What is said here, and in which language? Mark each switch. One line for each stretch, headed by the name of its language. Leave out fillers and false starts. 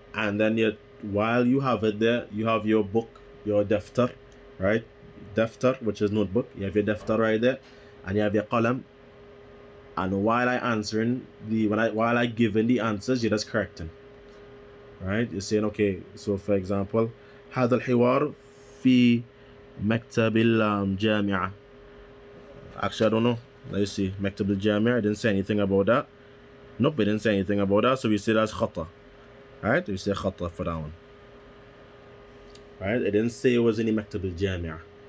English: And then while you have it there, you have your book, your daftar, right? Daftar, which is notebook. You have your daftar right there, and you have your qalam. And while I giving the answers, you're just correcting, right? You're saying, okay. So for example,
Arabic: هذا الحوار في مكتب الجامعة.
English: Actually, I don't know. Let's see.
Arabic: مكتب الجامعة.
English: I didn't say anything about that. Nope, I didn't say anything about that. So we say that's khata. Alright, we say khata for that one. Alright, it didn't say it was any
Arabic: مكتب الجامعة.